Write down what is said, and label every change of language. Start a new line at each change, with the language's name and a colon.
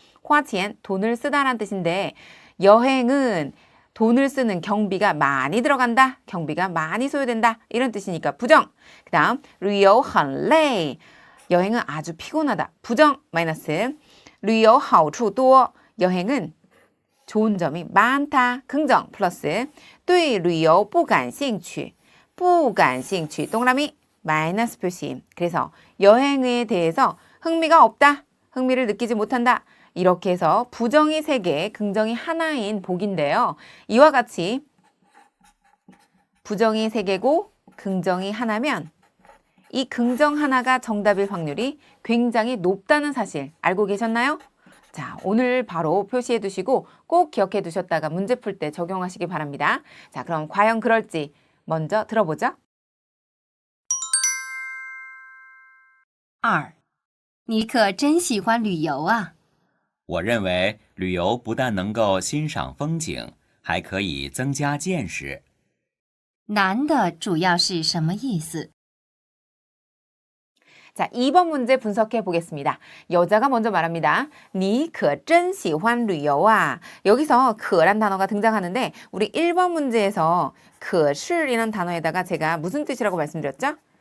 Korean: 花钱 돈을 쓰다란 뜻인데 여행은 돈을 쓰는 경비가 많이 들어간다, 경비가 많이 소요된다 이런 뜻이니까 부정. 그 다음 旅游很累 여행은 아주 피곤하다, 부정 마이너스. 旅游好处多 여행은 좋은 점이 많다, 긍정 플러스.
Chinese: 对旅游不感兴趣 不感兴趣 동그라미 마이너스 표시.
Korean: 그래서 여행에 대해서 흥미가 없다, 흥미를 느끼지 못한다 이렇게 해서 부정이 3개, 긍정이 하나인 복인데요. 이와 같이 부정이 3개고 긍정이 하나면 이 긍정 하나가 정답일 확률이 굉장히 높다는 사실 알고 계셨나요? 자, 오늘 바로 표시해 두시고 꼭 기억해 두셨다가 문제 풀 때 적용하시기 바랍니다. 자, 그럼 과연 그럴지 먼저 들어보죠.
Chinese: 2. 你可真喜欢旅游啊！我认为旅游不但能够欣赏风景，还可以增加见识。难的主要是什么意思？
Korean: 자, 2번 문제 분석해 보겠습니다. 여자가 먼저 말합니다. 你可真喜欢旅游啊. 여기서 可란 단어가 등장하는데 우리 1번 문제에서 可是이란 단어에다가 제가 무슨 뜻이라고 말씀드렸죠?